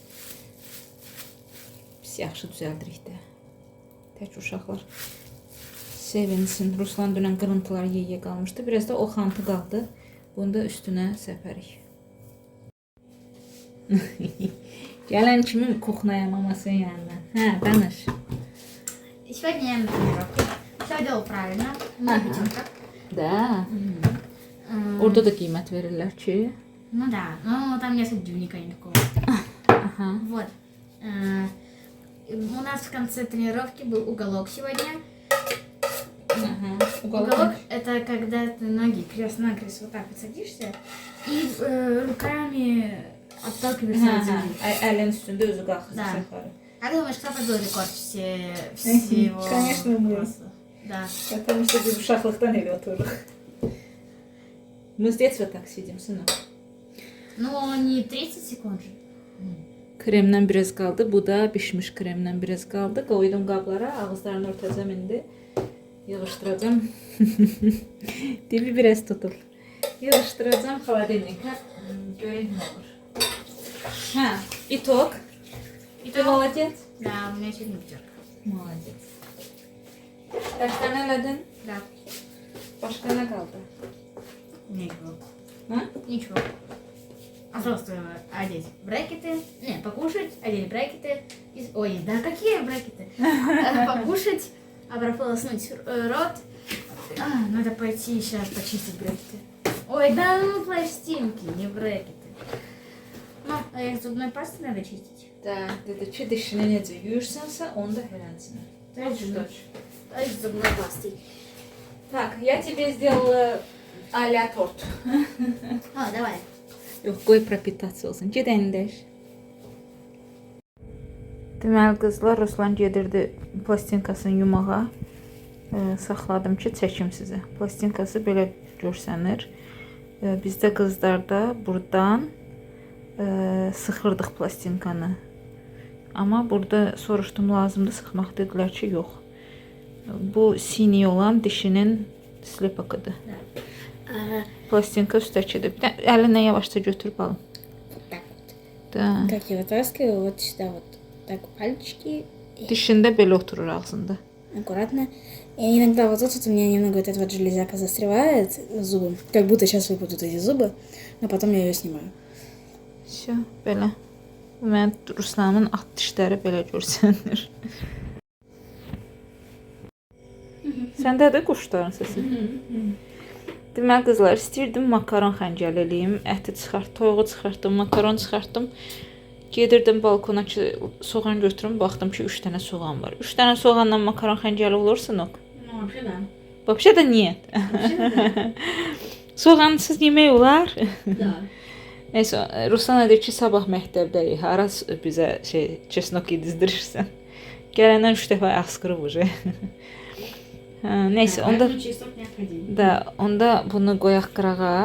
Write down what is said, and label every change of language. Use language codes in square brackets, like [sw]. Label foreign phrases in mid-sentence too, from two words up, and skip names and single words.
[az] Biz yaxşı düzəldirik də. Tək uşaqlar sevinsin. Ruslan dünən qırıntılar yeyə qalmışdı. Biraz da o xantı qaldı. Bunu da üstünə səpərik. Gələn kimin kuxnaya mamasının yanına? Hə, danış. [ru] Сегодня я на тренировке. Все делал правильно. На пятерках. Da. [az] Orada da qiymət verirlər ki. [ru] Ну да, но там нет дневника никакого. Aha. Вот. У нас в конце тренировки был уголок сегодня. Уголок это когда ты ноги крест-накрест вот так вот садишься и руками отталкиваешься от земли. [az] Əlin üstündə özü qalxır. [ru] Да. [az] Yuxarı. [ru] Как думаешь, кто побил рекорд всего Конечно, мы. класса? Да. Потому что [az] biz uşaqlıqdan elə otururuq. [ru] Мы с детства так сидим, сынок. Ну, не 30 секунд же. [az] Kremdən biraz qaldı. Bu da bişmiş kremdən biraz qaldı. Qoydum qablara. Ağızlarını örtəcəm indi. Yığışdıracağım. Dibi biraz tutul. Yığışdıracağım xaladenika. Görək nə olur. Hə, itok. [ru] Ты молодец. Да, у меня сегодня пятерка. [az] Молодец. Kaç tane elədin? [ru] Да. [az] Başqa nə qaldı? [ru] Ничего. [az] Hə? [ru] Ничего. А просто одеть брекеты, не, покушать, одеть брекеты. Ой, да какие брекеты? Покушать, прополоснуть рот. Надо пойти сейчас почистить брекеты. Ой, да ну пластинки, не брекеты. Ну, а их зубной пастой надо чистить. [az] Da, dedi ki, dişini necə yuyursənsə, onu da hələnsinə. [ru] Точно. А с зубной пастой. Так, я тебе сделала а-ля торт. Давай. [az] Yox, qoy propitasiya olsun. Ged əyniləş. Deməli qızlar, Ruslan gedirdi plastinkasını yumağa. Saxladım ki, çəkim sizə. Plastinkası belə görsənir. Bizdə qızlarda buradan sıxırdıq plastinkanı. Amma burada soruşdum, lazımdır sıxmaq, dedilər ki, yox. Bu sini olan dişinin slepakıdır. Пластинка üstəkidir. Bir də əlinlə yavaşca götür balım. [ru] Вот так вот. Da. Как я вытаскиваю, вот сюда вот так пальчики. [az] Dişində belə oturur ağzında. [ru] Аккуратно. И иногда вот тут у меня немного вот эта вот железяка застревает зубы. Как будто сейчас выпадут эти зубы, но потом я ее снимаю. Всё, [az] belə. Bu mənim Ruslanın at dişləri belə görsənir. Səndədir quşların səsi? Deməli qızlar, istəyirdim makaron xəncəl eləyim, əti çıxart, toyuğu çıxartdım, makaron çıxartdım. Gedirdim balkona ki, soğan götürüm, baxdım ki, 3 dənə soğan var. 3 dənə soğanla makaron xəncəli olursun o. [ru] Ну, вообще да. Вообще da нет. [az] Soğansız yemək olar? [ru] Да. [az] Neyse, Ruslan deyir ki, sabah məktəbdəyik. Hara bizə çesnok yedizdirirsən. Gələndən 3 dəfə asqırıb ucu. Neyse, onda onda bunu qoyaq qırağa.